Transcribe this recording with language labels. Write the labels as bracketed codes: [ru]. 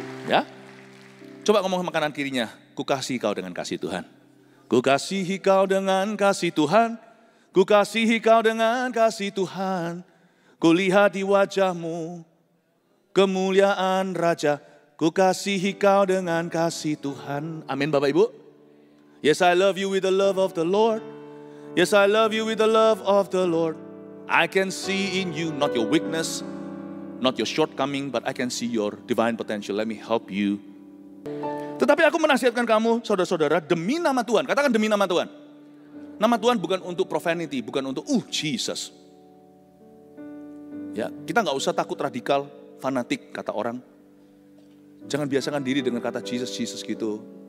[id] Ya, coba ngomong sama kanan kirinya, ku kasihi kau dengan kasih Tuhan. Ku kasihi kau dengan kasih Tuhan. Ku kasihi kau dengan kasih Tuhan. Ku lihat di wajahmu kemuliaan Raja. Ku kasihi kau dengan kasih Tuhan. Amin Bapak Ibu. [en] Yes, I love you with the love of the Lord. Yes, I love you with the love of the Lord. I can see in you, not your weakness, not your shortcoming, but I can see your divine potential. Let me help you. [id] Tetapi aku menasihatkan kamu, saudara-saudara, demi nama Tuhan. Katakan demi nama Tuhan. Nama Tuhan bukan untuk profanity, bukan untuk Jesus. Ya, kita nggak usah takut radikal, fanatik kata orang. Jangan biasakan diri dengan kata Jesus gitu.